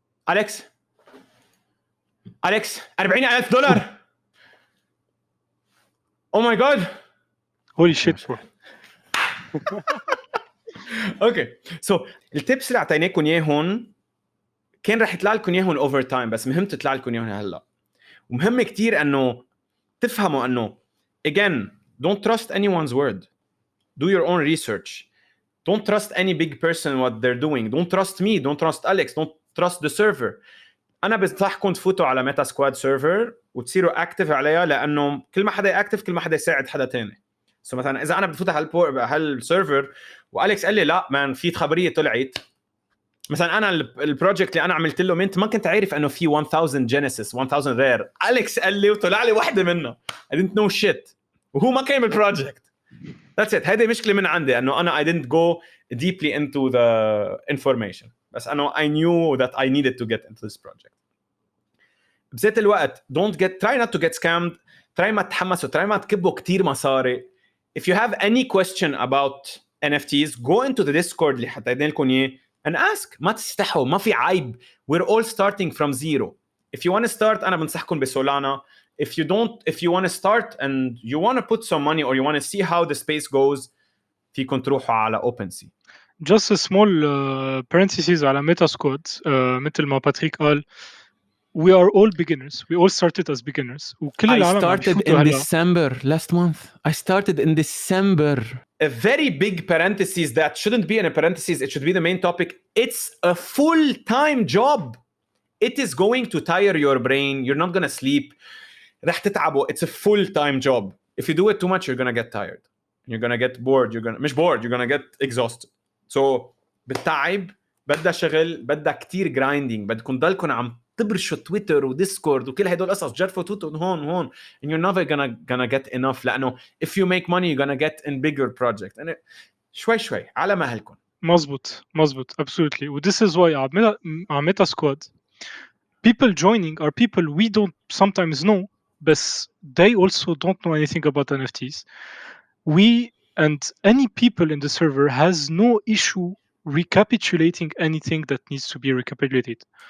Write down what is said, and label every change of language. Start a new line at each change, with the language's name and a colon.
Arabic: أليكس $40,000.
English: oh my god holy shit bro.
Arabic: اوكي سو التيبس اللي اعطيناكم اياهم كان رح يطلع لكم اياهم اوفر تايم، بس مهم تطلع لكم اياهم هلا. ومهم كتير انه تفهموا انه
English: again don't trust anyone's word, do your own research, don't trust any big person what they're doing, don't trust me, don't trust Alex, don't trust the server.
Arabic: انا بنصحكم تفوتوا على Metasquad Server وتصيروا اكتف عليها، لانه كل ما حدا اكتف كل ما حدا يساعد حدا تاني. سو مثلا اذا انا بفوت على هالسيرفر واليكس قال لي لا مان في خبريه طلعت، مثلا انا البروجكت اللي انا عملت له منت ما كنت عارف انه في 1000 جينيسيس 1000 رير، اليكس قال لي وطلع لي واحده منها
English: I didn't know shit
Arabic: وهو ما كان بالبروجكت. That's it. هذه مشكله من عندي انه انا
English: I didn't go deeply into the information،
Arabic: بس انه
English: I knew that I needed to get into this project.
Arabic: بذات الوقت
English: try not to get scammed،
Arabic: try ما تحمسوا، try ما تكبوا كتير مصاري.
English: If you have any question about NFTs go into the Discord
Arabic: اللي حطينا لكم اياه
English: and ask.
Arabic: ما تستحوا، ما في عيب.
English: We're all starting from zero. If you want to start
Arabic: أنا بنصحكم بسولانا.
English: If you want to start and you want to put some money or you want to see how the space goes
Arabic: فيكم تروحوا على
English: OpenSea. Just a small parenthesis على Metasquad.
Arabic: مثل ما باتريك قال
English: we are all beginners. We all started as beginners.
Arabic: وكل العالم
English: started in December last month. I started in December. A very big parenthesis that shouldn't be in a parenthesis. It should be the main topic. It's a full-time job. It is going to tire your brain. You're not going to sleep.
Arabic: رح تتعبوا.
English: It's a full-time job. If you do it too much, you're going to get tired. You're going to get bored. مش bored. You're going to get exhausted.
Arabic: So بالتعب بدها شغل، بدها كتير grinding. بدكم ضلكم عم تبرشوا تويتر وديسكورد وكل هدول القصص، جرفوا تويتر هون
English: and you're never gonna get enough. لأنه if you make money you're gonna get in bigger project.
Arabic: and شوي على مهلكم. مزبوط
English: absolutely. This is why على Metasquad people joining are people we don't sometimes know, but they also don't know anything about NFTs. We and any people in the server has no issue recapitulating anything that needs to be recapitulated.